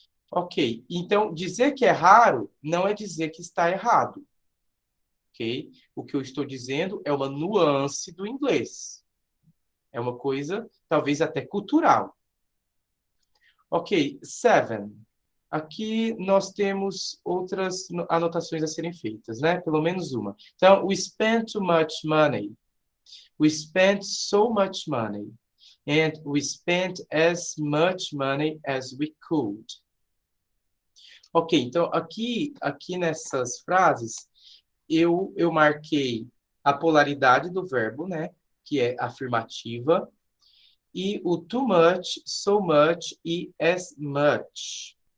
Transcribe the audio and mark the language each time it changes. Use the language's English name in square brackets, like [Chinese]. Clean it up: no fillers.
[Portuguese] Ok, então dizer que é raro não é dizer que está errado. Ok? O que eu estou dizendo é uma nuance do inglês. É uma coisa, talvez até cultural. Ok, 7. Aqui nós temos outras anotações a serem feitas, né? Pelo menos uma. [English] Então, we spent too much money. We spent so much money. And we spent as much money as we could. [Portuguese] Ok, então aqui nessas frases, eu marquei a polaridade do verbo, né? Que é afirmativa, e o too much, so much e as much.